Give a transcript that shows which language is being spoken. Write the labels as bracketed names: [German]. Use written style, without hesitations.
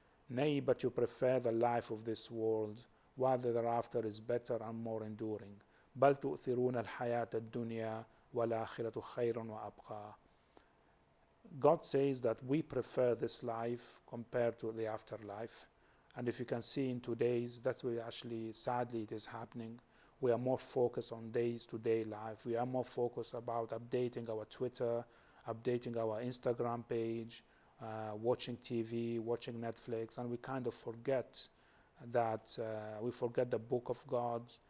[English] Nay, but you prefer the life of this world, while the thereafter is better and more enduring. [Arabic] بل تؤثرون الحياة الدنيا والآخرة خير وأبقى. [English] God says that we prefer this life compared to the afterlife. And if you can see in today's, that's where actually, sadly, it is happening. We are more focused on day-to-day life. We are more focused about updating our Twitter, updating our Instagram page, watching TV, watching Netflix, and we kind of forget that we forget the book of God.